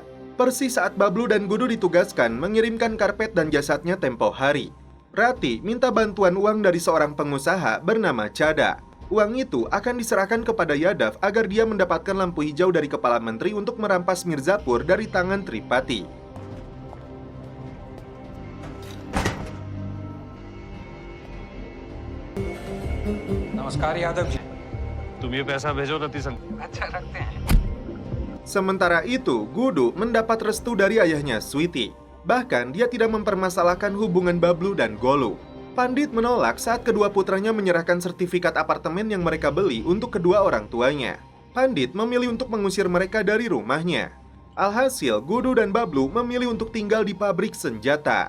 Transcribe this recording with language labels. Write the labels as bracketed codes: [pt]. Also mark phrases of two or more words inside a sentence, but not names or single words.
[id] Persis saat Bablu dan Gudu ditugaskan mengirimkan karpet dan jasadnya tempo hari. Rati minta bantuan uang dari seorang pengusaha bernama Chada. Uang itu akan diserahkan kepada Yadav agar dia mendapatkan lampu hijau dari kepala menteri untuk merampas Mirzapur dari tangan Tripati. [hi] नमस्कार यादव जी. तुम ये पैसा भेजो रति संग. अच्छा रखते हैं. [id] Sementara itu, Gudu mendapat restu dari ayahnya Sweety. Bahkan dia tidak mempermasalahkan hubungan Bablu dan Golu. Pandit menolak saat kedua putranya menyerahkan sertifikat apartemen yang mereka beli untuk kedua orang tuanya. Pandit memilih untuk mengusir mereka dari rumahnya. Alhasil, Gudu dan Bablu memilih untuk tinggal di pabrik senjata.